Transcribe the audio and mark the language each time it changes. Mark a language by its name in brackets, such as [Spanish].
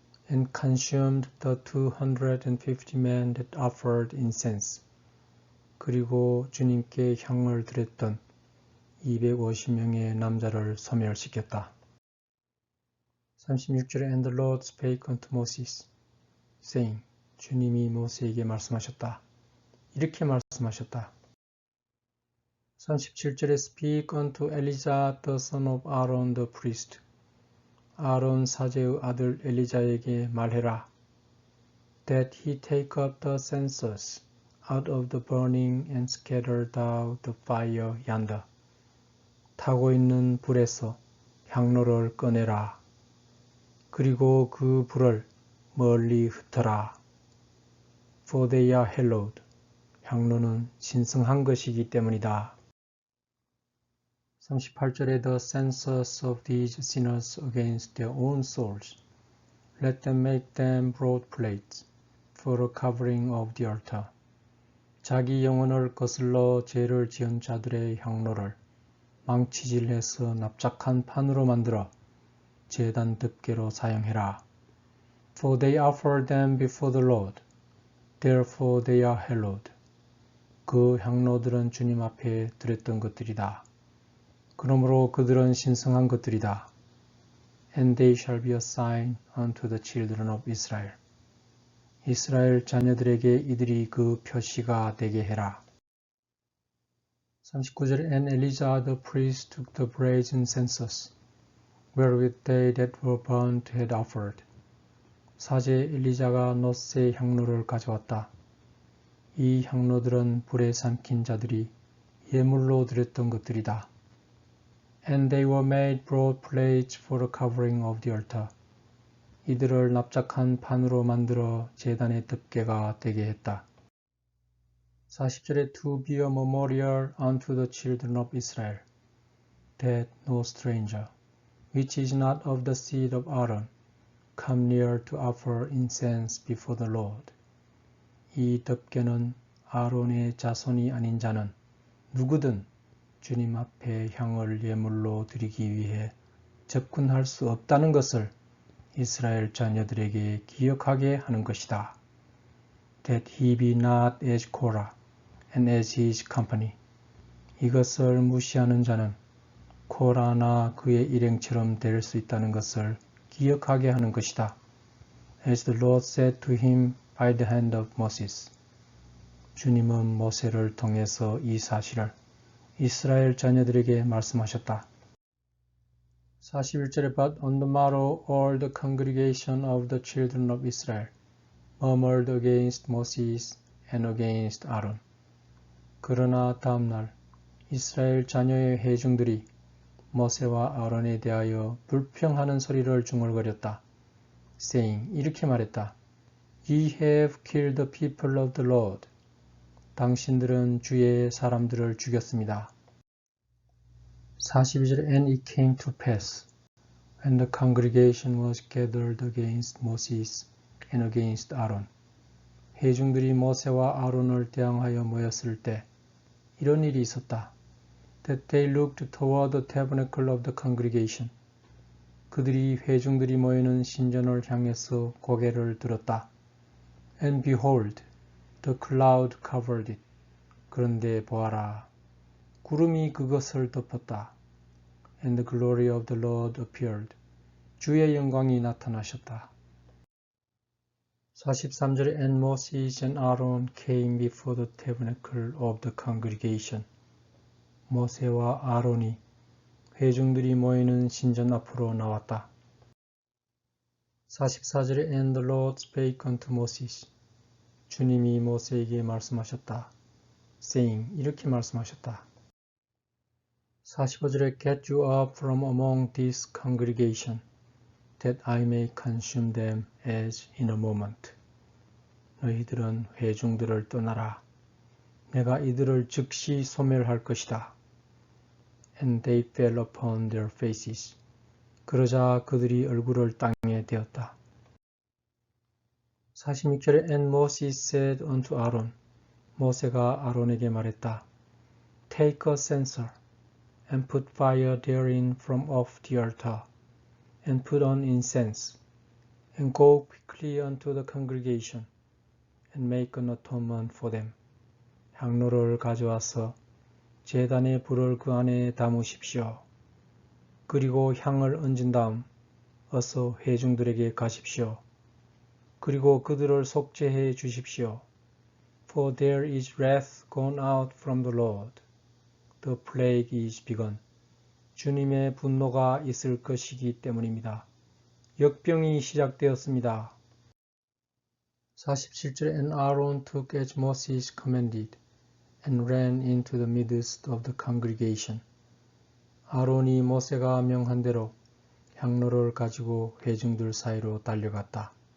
[English] And consumed the 250 men that offered incense. [Korean] 그리고 주님께 향을 드렸던 250명의 남자를 소멸시켰다. 36절에 [English] And the Lord spake unto Moses, saying, [Korean] 주님이 모세에게 말씀하셨다. 이렇게 말씀하셨다. 37절에 [English] Speak unto Elijah the son of Aaron the priest. [Korean] 아론 사제의 아들 엘리자에게 말해라. [English] That he take up the censers out of the burning and scatter thou the fire yonder. [Korean] 타고 있는 불에서 향로를 꺼내라. 그리고 그 불을 멀리 흩어라. [English] For they are hallowed. [Korean] 향로는 신성한 것이기 때문이다. 38절에 [English] The censers of these sinners against their own souls. Let them make them broad plates for a covering of the altar. [Korean] 자기 영혼을 거슬러 죄를 지은 자들의 향로를 망치질해서 납작한 판으로 만들어 제단 덮개로 사용해라. [English] For they offer them before the Lord. Therefore they are hallowed. [Korean] 그 향로들은 주님 앞에 드렸던 것들이다. 그러므로 그들은 신성한 것들이다. [English] And they shall be a sign unto the children of Israel. [Korean] 이스라엘 자녀들에게 이들이 그 표시가 되게 해라. 39절에 [English] And Elijah the priest took the brazen censers, wherewith they that were burnt had offered. [Korean] 사제 엘리자가 놋새 향로를 가져왔다. 이 향로들은 불에 삼킨 자들이 예물로 드렸던 것들이다. [English] And they were made broad plates for the covering of the altar. [Korean] 이들을 납작한 판으로 만들어 제단의 덮개가 되게 했다. 40절에 [English] To be a memorial unto the children of Israel, that no stranger, which is not of the seed of Aaron, come near to offer incense before the Lord. [Korean] 이 덮개는 아론의 자손이 아닌 자는 누구든 주님 앞에 향을 예물로 드리기 위해 접근할 수 없다는 것을 이스라엘 자녀들에게 기억하게 하는 것이다. [English] That he be not as Korah and as his company. [Korean] 이것을 무시하는 자는 코라나 그의 일행처럼 될 수 있다는 것을 기억하게 하는 것이다. [English] As the Lord said to him by the hand of Moses. [Korean] 주님은 모세를 통해서 이 사실을 이스라엘 자녀들에게 말씀하셨다. 41절에 [English] But on the morrow all the congregation of the children of Israel murmured against Moses and against Aaron. [Korean] 그러나 다음날 이스라엘 자녀의 회중들이 모세와 아론에 대하여 불평하는 소리를 중얼거렸다. [English] saying, [Korean] 이렇게 말했다. [English] Ye have killed the people of the Lord. [Korean] 당신들은 주의 사람들을 죽였습니다. 42절 [English] And it came to pass, when the congregation was gathered against Moses and against Aaron. [Korean] 회중들이 모세와 아론을 대항하여 모였을 때 이런 일이 있었다. [English] That they looked toward the tabernacle of the congregation. [Korean] 그들이 회중들이 모이는 신전을 향해서 고개를 들었다. [English] And behold, the cloud covered it. [Korean] 그런데 보아라, 구름이 그것을 덮었다. [English] And the glory of the Lord appeared. [Korean] 주의 영광이 나타나셨다. 43절에 [English] And Moses and Aaron came before the tabernacle of the congregation. [Korean] 모세와 아론이 회중들이 모이는 신전 앞으로 나왔다. 44절에 [English] And the Lord spake unto Moses. [Korean] 주님이 모세에게 말씀하셨다. [English] saying, [Korean] 이렇게 말씀하셨다. 45절에 [English] Get you up from among this congregation, that I may consume them as in a moment. [Korean] 너희들은 회중들을 떠나라. 내가 이들을 즉시 소멸할 것이다. [English] And they fell upon their faces. [Korean] 그러자 그들이 얼굴을 땅에 대었다. 46절에 [English] And Moses said unto Aaron. [Korean] 모세가 아론에게 말했다. [English] Take a censer, and put fire therein from off the altar, and put on incense, and go quickly unto the congregation, and make an atonement for them. [Korean] 향로를 가져와서 제단의 불을 그 안에 담으십시오. 그리고 향을 얹은 다음 어서 회중들에게 가십시오. 그리고 그들을 속죄해 주십시오. [English] For there is wrath gone out from the Lord. The plague is begun. [Korean] 주님의 분노가 있을 것이기 때문입니다. 역병이 시작되었습니다. 47절에 [English] And Aaron took as Moses commanded, and ran into the midst of the congregation. [Korean] 아론이 모세가 명한 대로 향로를 가지고 회중들 사이로 달려갔다.